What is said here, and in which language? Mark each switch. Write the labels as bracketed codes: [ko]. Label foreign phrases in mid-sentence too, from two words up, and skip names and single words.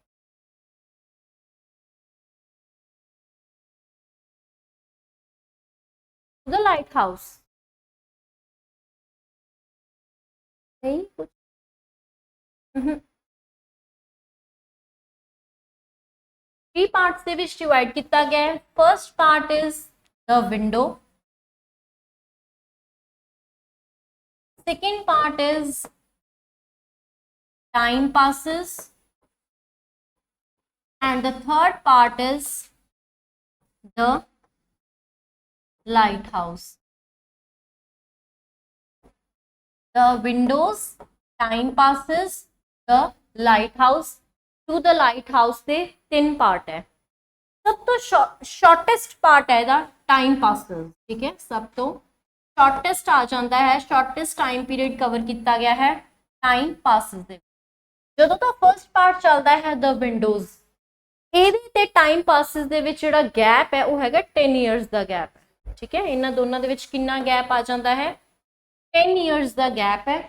[pa] ਦ ਲਾਈਟ ਹਾਊਸ ਨਹੀਂ ਕੁਝ 3 ਪਾਰਟਸ ਦੇ ਵਿੱਚ ਡਿਵਾਈਡ ਕੀਤਾ ਗਿਆ ਹੈ। [en] First part is the window, second part is time passes, and the third part is the lighthouse. The windows, time passes, the lighthouse. [pa] To the lighthouse ਦੇ 3 ਪਾਰਟ ਹੈ। ਸਭ ਤੋਂ [en] shortest part [pa] ਹੈ ਇਹਦਾ time passes। ਠੀਕ ਹੈ, ਸਭ ਤੋਂ ਸ਼ਾਰਟੈਸਟ ਆ ਜਾਂਦਾ ਹੈ, [en] shortest time period cover [pa] ਕੀਤਾ ਗਿਆ ਹੈ ਟਾਈਮ ਪਾਸਿਸ ਦੇ। ਜਦੋਂ ਤੋਂ [en] first part [pa] ਚੱਲਦਾ ਹੈ ਦ ਵਿੰਡੋਜ਼, ਇਹਦੇ ਤੇ ਟਾਈਮ ਪਾਸਿਸ ਦੇ ਵਿੱਚ ਜਿਹੜਾ ਗੈਪ ਹੈ ਉਹ ਹੈਗਾ 10 ਇਅਰਸ ਦਾ ਗੈਪ ਹੈ। ਠੀਕ ਹੈ, ਇਹਨਾਂ ਦੋਨਾਂ ਦੇ ਵਿੱਚ ਕਿੰਨਾ ਗੈਪ ਆ ਜਾਂਦਾ ਹੈ? 10 ਇਅਰਸ ਦਾ ਗੈਪ ਹੈ।